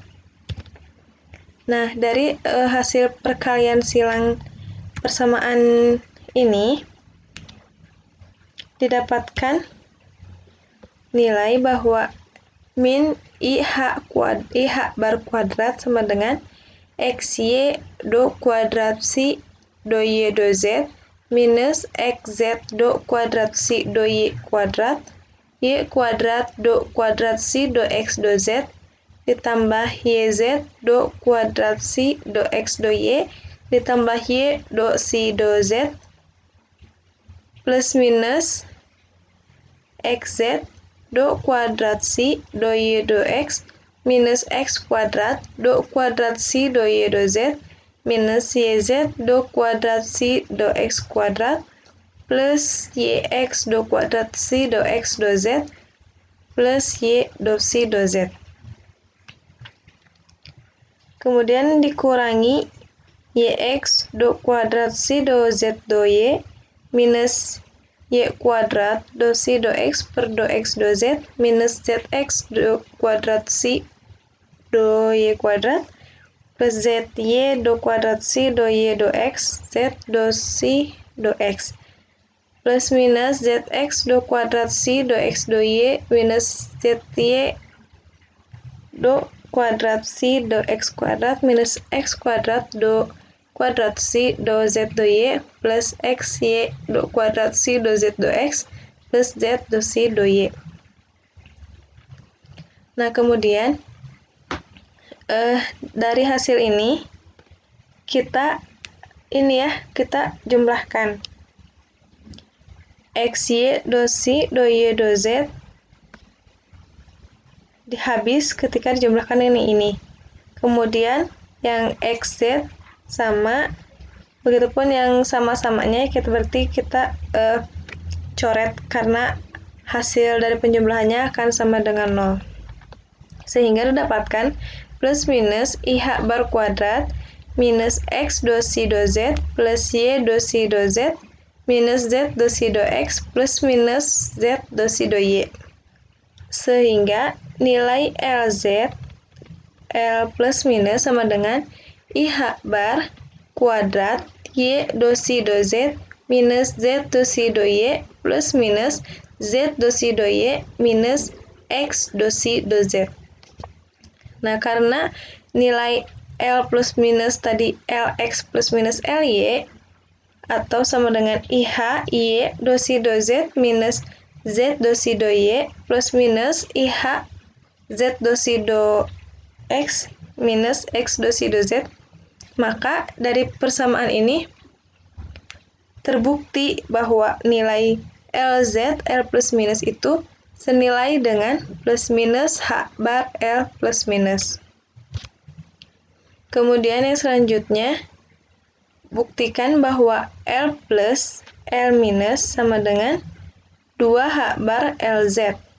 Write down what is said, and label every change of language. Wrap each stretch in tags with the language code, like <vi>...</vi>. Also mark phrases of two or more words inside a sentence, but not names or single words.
<id>Nah, dari hasil perkalian silang persamaan ini didapatkan nilai bahwa min IH bar kuadrat sama dengan XY do kuadrat psi do Y do Z minus XZ do kuadrat psi do Y kuadrat do kuadrat psi do X do Z ditambah YZ do kuadrat psi do X do Y ditambah Y do psi do Z plus minus XZ do kuadrat psi do Y do X minus X kuadrat do kuadrat psi do Y do Z minus YZ do kuadrat psi do X kuadrat plus YX do kuadrat psi do X do Z plus Y do psi do Z. Kemudian dikurangi YX do kuadrat psi do Z do Y minus Y kuadrat do psi do X per do X do Z minus ZX do kuadrat psi do Y kuadrat plus ZY do kuadrat psi do Y do X Z do psi do X plus minus ZX do kuadrat psi do X do Y minus ZY do kuadrat psi do X kuadrat minus X kuadrat do kuadrat psi do Z do Y plus XY do kuadrat psi do Z do X plus Z do psi do Y. Nah, kemudian dari hasil ini kita jumlahkan XY do psi do Y do Z habis ketika dijumlahkan ini. Kemudian yang XZ sama, begitupun yang sama-samanya berarti kita coret karena hasil dari penjumlahannya akan sama dengan 0. Sehingga didapatkan plus minus IH bar kuadrat minus X do psi do Z plus Y do psi do Z minus Z do psi do X plus minus Z do psi do Y. Sehingga nilai Lz L plus minus sama dengan IH bar kuadrat Y do psi do Z minus Z do psi do Y plus minus Z do psi do Y minus X do psi do Z. Nah, karena nilai L plus minus tadi Lx plus minus Ly, atau sama dengan IH Y dosi do Z minus Z dosi do Y plus minus IH Z dosi do X minus X dosi do Z. Maka dari persamaan ini terbukti bahwa nilai LZ L plus minus itu senilai dengan plus minus H bar L plus minus. Kemudian yang selanjutnya, buktikan bahwa L plus L minus sama dengan 2H bar LZ.</id>